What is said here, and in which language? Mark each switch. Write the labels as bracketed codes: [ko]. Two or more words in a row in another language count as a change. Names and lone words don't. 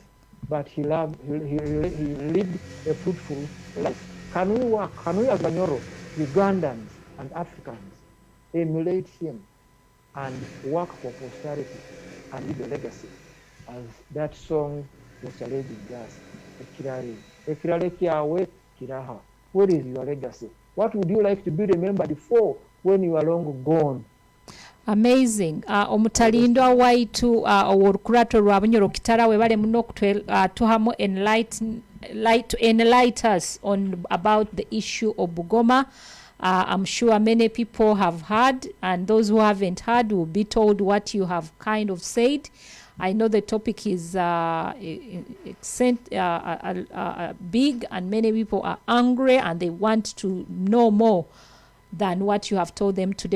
[en] But he lived a fruitful life. Can we as Bunyoro, Ugandans and Africans, emulate him and work for posterity and leave a legacy, as that song was challenging us? [nyo] Ekirale kiawe kiraha. [en] What is your legacy? What would you like to be remembered for when you are long gone? Amazing. [nyo] Omutalindwa waitu orukurato rwa Bunyoro kitara webale muno tuhamu [en] enlighten us on about the issue of Bugoma. I'm sure many people have heard, and those who haven't heard will be told what you have kind of said. I know the topic is big, and many people are angry and they want to know more than what you have told them today.